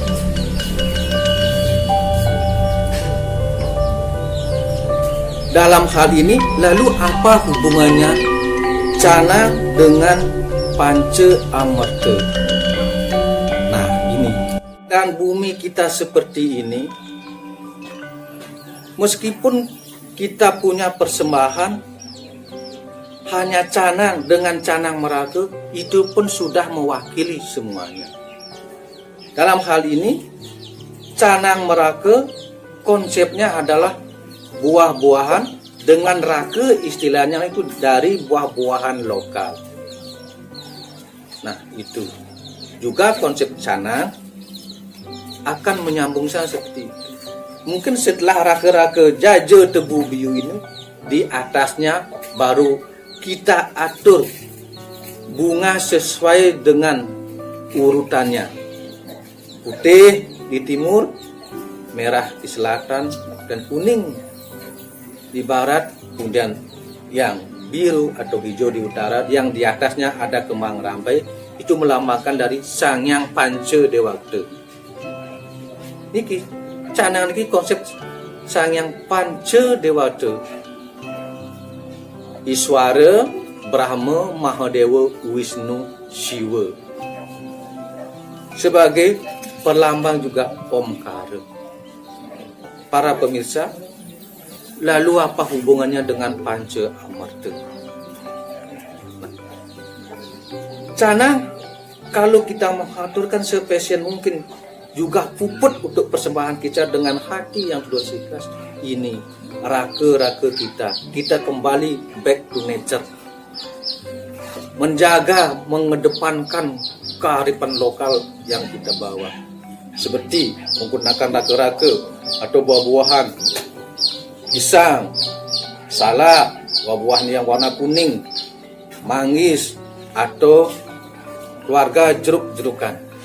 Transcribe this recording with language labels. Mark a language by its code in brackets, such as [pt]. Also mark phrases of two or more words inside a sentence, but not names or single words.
[id] Dalam hal ini, lalu apa hubungannya canang dengan panca amarta? Nah, ini. Dan bumi kita seperti ini, meskipun kita punya persembahan hanya canang dengan canang meraga, itu pun sudah mewakili semuanya. Dalam hal ini, canang meraga konsepnya adalah buah-buahan, dengan raga istilahnya itu dari buah-buahan lokal. Nah, itu juga konsep canang akan menyambung seperti itu. Mungkin setelah raga-raga jaja tebu biu ini, di atasnya baru kita atur bunga sesuai dengan urutannya. Putih di timur, merah di selatan, dan kuning di barat, kemudian yang biru atau hijau di utara, yang di atasnya ada kembang rampai, itu melambangkan dari Sang Hyang Panca Dewata. Niki canang niki konsep Sang Hyang Panca Dewata. Iswara, Brahma, Mahadewa, Wisnu, Shiva. Sebagai perlambang juga omkara. Para pemirsa, lalu apa hubungannya dengan panca amarta? Canang, kalau kita mengaturkan spesial mungkin juga puput untuk persembahan kita dengan hati yang tulus ikhlas. Ini raka-raka kita kembali [en] back to nature, [id] menjaga, mengedepankan kearifan lokal yang kita bawa, seperti menggunakan raka-raka atau buah-buahan, pisang, salak, buah-buahan yang warna kuning, manggis, atau keluarga jeruk-jerukan.